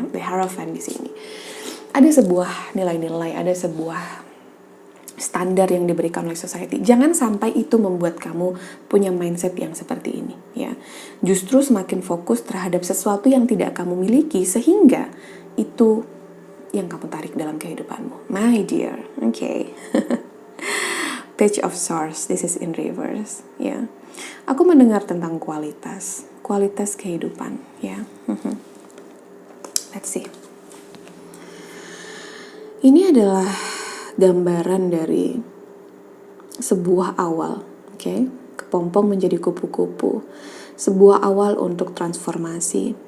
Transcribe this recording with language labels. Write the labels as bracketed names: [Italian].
[Indonesian] The Hierophant di sini. Ada sebuah nilai-nilai, ada sebuah standar yang diberikan oleh society. Jangan sampai itu membuat kamu punya mindset yang seperti ini, ya. Justru semakin fokus terhadap sesuatu yang tidak kamu miliki sehingga itu yang kamu tarik dalam kehidupanmu. [English] My dear, okay. Page of Swords, this is in reverse, ya. [Indonesian] Aku mendengar tentang kualitas kehidupan, ya. [English] Let's see. [Indonesian] Ini adalah gambaran dari sebuah awal, oke? Kepompong menjadi kupu-kupu. Sebuah awal untuk transformasi.